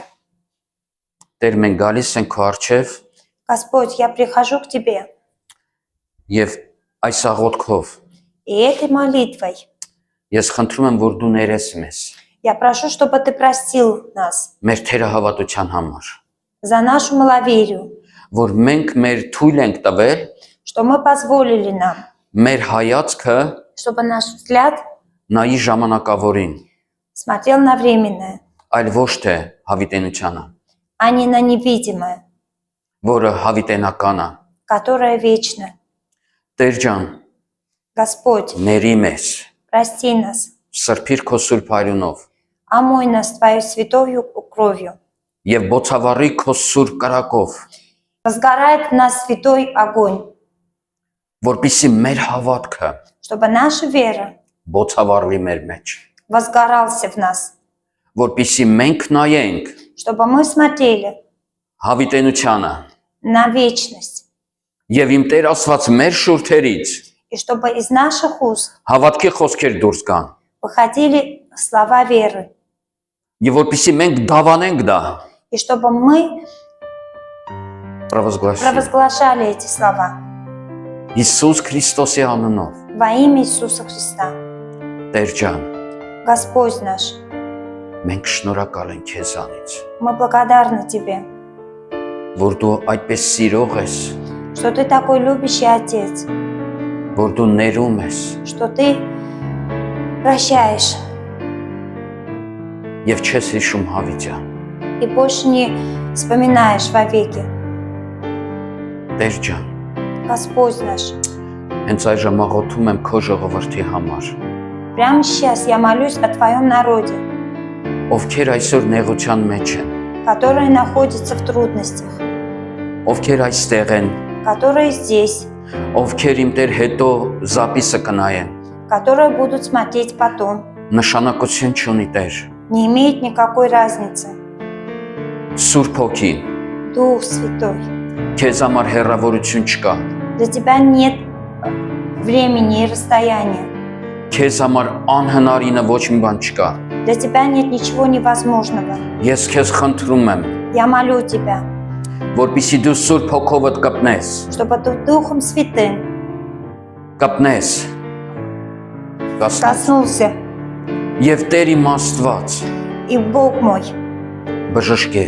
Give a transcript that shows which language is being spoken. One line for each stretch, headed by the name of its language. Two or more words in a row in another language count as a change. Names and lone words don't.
Armenian: Տեր մենք գալիս ենք քո առջև
Russian: Господь, я прихожу к тебе.
Armenian: եւ այս աղոթքով
Russian: И этой молитвой
Armenian: ես խնդրում եմ որ դու ներես մեզ
Russian: я прошу, чтобы ты простил нас
Armenian: մեր թերահավատության համար,
Russian: за нашу маловерию,
Armenian: որ մենք մեր թույլ ենք տվել
Russian: что мы позволили нам,
Armenian: մեր հայացքը
Russian: чтобы наш взгляд
Armenian: նայի ժամանակավորին,
Russian: смотрел на временное,
Armenian: այլ ոչ թե հավիտենությանը,
Russian: а не на невидимое,
Armenian: որը հավիտենական է։
Russian: которое вечно.
Armenian: Տեր ջան,
Russian: Господь,
Armenian: ների մեզ,
Russian: прости нас,
Armenian: սրբիր քո սուրբ արյունով
Russian: омой нас твоей святою кровью.
Armenian: եւ բոցավառի քո սուրբ կրակով,
Russian: Разгорает в нас святой огонь,
Armenian: որպիսի մեր հավատքը
Russian: чтобы наша вера
Armenian: բոցավառվի մեր մեջ,
Russian: возгорался в нас,
Armenian: որպիսի մենք նայենք
Russian: чтобы мы смотрели
Armenian: հավիտենությանը
Russian: на вечность,
Armenian: եւ իմ Տեր Աստված մեր շուրթերից
Russian: и чтобы из наших уст
Armenian: հավատքի խոսքեր դուրս գան
Russian: выходили слова веры,
Armenian: եւ որպիսի մենք դավանենք դա
Russian: и чтобы мы провозглашի провозглашали эти слова
Armenian: Հիսուս Քրիստոսի անունով
Russian: во имя Иисуса Христа.
Armenian: Տեր ջան,
Russian: Господь наш,
Armenian: մենք շնորհակալ ենք քեզանից,
Russian: мы благодарны Тебе,
Armenian: որ դու այդպես սիրող ես,
Russian: что Ты такой любящий Отец,
Armenian: որ дու ներում ես
Russian: что Ты прощаешь
Armenian: եւ չես հիշում հավիտյա։
Russian: и больше не вспоминаешь вовеки.
Armenian: Տեր ջան,
Russian: Господь наш,
Armenian: հենց այժմ աղոթում եմ քո ժողովրդի համար,
Russian: прямо сейчас я молюсь о Твоем народе,
Armenian: ովքեր այսօր նեղության մեջ են,
Russian: которые находятся в трудностях,
Armenian: ովքեր այստեղ են,
Russian: которые здесь,
Armenian: ովքեր իմ Տեր հետո զապիսը կնայեն,
Russian: которые будут смотреть потом.
Armenian: նշանակություն չունի Տեր։
Russian: Не имеет никакой разницы.
Armenian: Սուրբ Հոգի,
Russian: Дух Святой,
Armenian: քեզ համար հեռավորություն չկա,
Russian: для Тебя нет времени и расстояния.
Armenian: քեզ համար անհնարինը ոչ մի բան չկա։
Russian: Для Тебя нет ничего невозможного.
Armenian: Ես քեզ խնդրում եմ,
Russian: Я молю Тебя,
Armenian: որպեսզի դու Սուրբ Հոգովդ կպնես,
Russian: чтобы Ты Духом Святым
Armenian: կպնես,
Russian: коснулся,
Armenian: եւ Տեր իմ Աստված,
Russian: и Бог мой
Armenian: բժշկես,